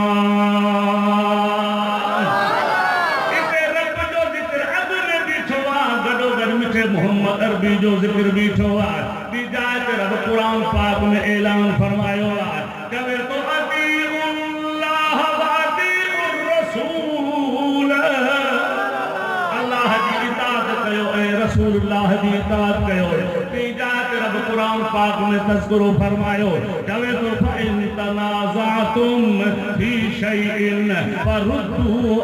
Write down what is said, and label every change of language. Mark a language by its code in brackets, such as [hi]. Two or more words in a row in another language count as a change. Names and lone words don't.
[sd] मोहम्मद अरबी जो जिक्र बीठो आहे बिजात रब कुरान पाक में ऐलान फरमायो आहे कवे तो [ar] أطيعوا الله وأطيعوا الرسول [sd] अल्लाह जी इताअत कयो ऐं रसूलुल्लाह जी इताअत कयो। बिजात रब कुरान पाक में तज़किरो फरमायो कवे तो [ar] فإن تنازعتم في شيء فردوا